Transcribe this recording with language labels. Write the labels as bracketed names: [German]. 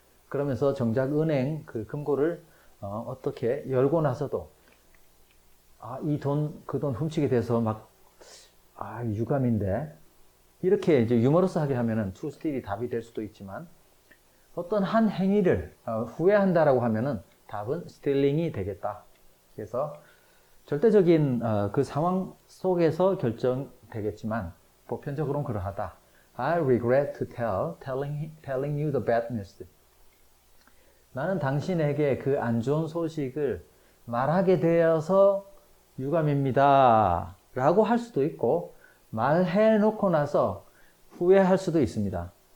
[Korean] 그러면서 정작 은행 그 금고를 어떻게 열고 나서도 그 돈 훔치게 돼서 막 유감인데 이렇게 이제 유머러스하게 하면은 to steal이 답이 될 수도 있지만 어떤 한 행위를 후회한다라고 하면은 답은 stealing이 되겠다. 그래서 절대적인 그 상황 속에서 결정되겠지만 보편적으로는 그러하다. [English] I regret to telling you the bad news. [Korean] 나는 당신에게 그 안 좋은 소식을 말하게 되어서 유감입니다. 라고 할 수도 있고 말해놓고 나서 후회할 수도 있습니다.